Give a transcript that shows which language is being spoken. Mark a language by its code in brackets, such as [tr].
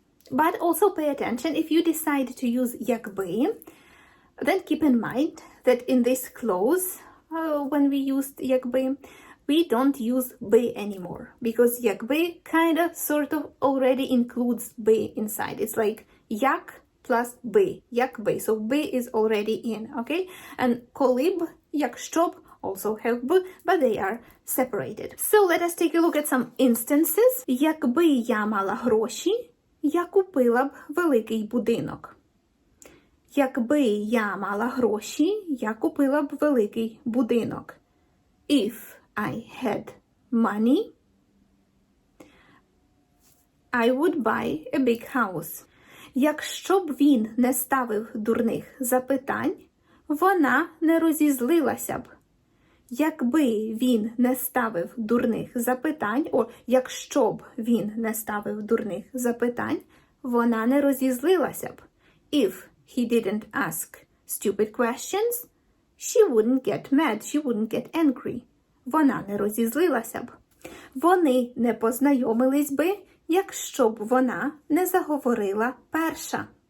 [en] But also pay attention, if you decide to use якби, then keep in mind that in this clause, when we used якби, we don't use би anymore, because якби kind of sort of already includes би inside. It's like як plus би, якби. So би is already in, okay? And коли б, якщо б also have b, but they are separated. So let us take a look at some instances. [uk] Якби я мала гроші, я купила б великий будинок. Якби я мала гроші, я купила б великий будинок. [en] If I had money, I would buy a big house. [uk] Якщо б він не ставив дурних запитань, вона не розізлилася б. Якби він не ставив дурних запитань, якщо б він не ставив дурних запитань, вона не розізлилася б. [en] If he didn't ask stupid questions, she wouldn't get mad, she wouldn't get angry. [uk] Вона не розізлилася б. Вони не познайомились би, якщо б вона не заговорила перша.